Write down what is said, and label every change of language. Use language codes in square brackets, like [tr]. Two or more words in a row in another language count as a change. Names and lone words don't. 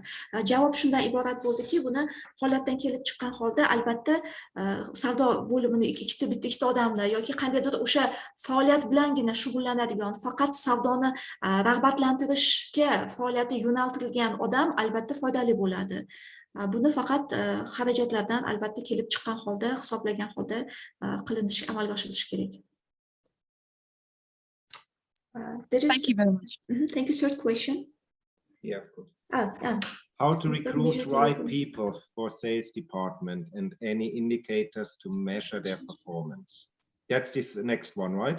[uz] Javob shundan iborat bo'ldiki, buni holatdan kelib chiqqan holda albatta savdo bo'limini bitta odamlar yoki qandaydir o'sha faoliyat bilangina shug'ullanadigan, faqat savdoni rag'batlantirishga faoliyati yo'naltirilgan odam albatta foydali bo'ladi. Buni faqat xarajatlardan albatta kelib chiqqan holda, hisoblagan holda qilinishi, amalga oshirilishi kerak. [en] Thank you very much. Thank you. Third question. Yeah, of course. How to recruit right people for sales department and any indicators to measure their performance. That's the next one, right?